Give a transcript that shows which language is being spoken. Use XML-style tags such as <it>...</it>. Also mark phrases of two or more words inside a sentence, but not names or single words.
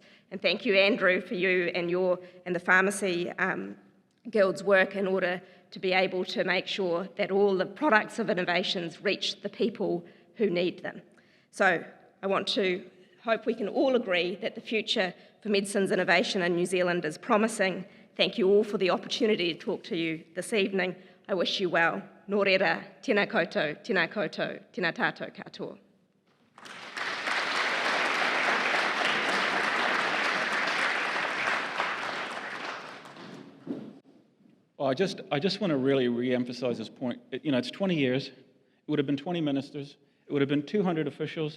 <en>And thank you, Andrew, for you and the Pharmacy Guild's work in order to be able to make sure that all the products of innovations reach the people who need them. So I want to hope we can all agree that the future for medicines innovation in New Zealand is promising. Thank you all for the opportunity to talk to you this evening. I wish you well.</en> <mi>Nō reira, tēnā koutou, tēnā koutou, tēnā tātou katoa.</mi> <en>Well, I just want to really re-emphasize this point. It's 20 years. It would have been 20 ministers. It would have been 200 officials.</en>